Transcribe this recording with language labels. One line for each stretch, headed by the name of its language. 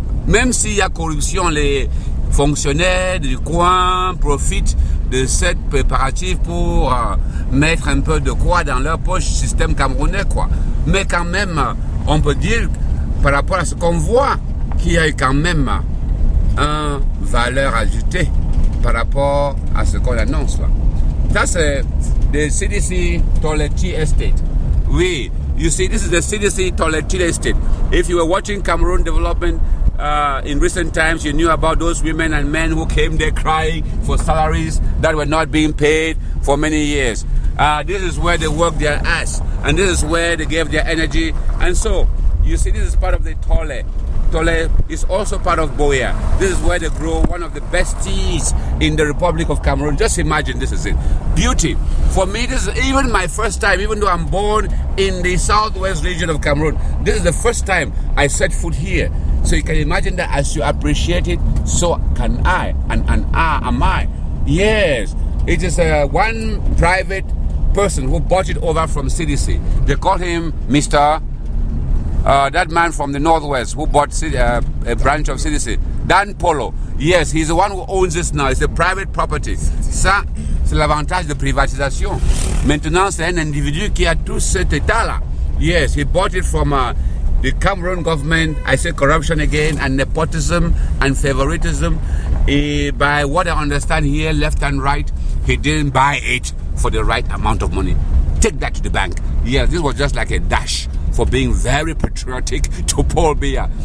French: Même s'il y a corruption, les fonctionnaires du coin profitent de cette préparative pour mettre un peu de quoi dans leur poche, système camerounais, quoi. Mais quand même, on peut dire, par rapport à ce qu'on voit, qu'il y a quand même une valeur ajoutée par rapport à ce qu'on annonce, là. Ça, c'est the CDC Tole Estate.
English: Oui, you see, this is the CDC Tole Estate. If you were watching Cameroon development in recent times, you knew about those women and men who came there crying for salaries that were not being paid for many years. This is where they worked their ass, and this is where they gave their energy. And so, you see, this is part of the Tole. Tole is also part of Buea. This is where they grow one of the best teas in the Republic of Cameroon. Just imagine, this is it. Beauty. For me, this is even my first time, even though I'm born in the southwest region of Cameroon, this is the first time I set foot here. So you can imagine that as you appreciate it, so can I, and am I. Yes, it is one private person who bought it over from CDC. They call him Mr. That man from the northwest who bought a branch of CDC, Dan Polo. Yes, he's the one who owns this now. It's a private property.
French: Ça, c'est l'avantage de privatisation. Maintenant, c'est un individu qui a tout cet état-là.
English: Yes, he bought it from the Cameroon government. I say corruption again, and nepotism and favoritism. By what I understand here, left and right, he didn't buy it for the right amount of money. Take that to the bank. Yes, this was just like a dash for being very patriotic to Paul Biya.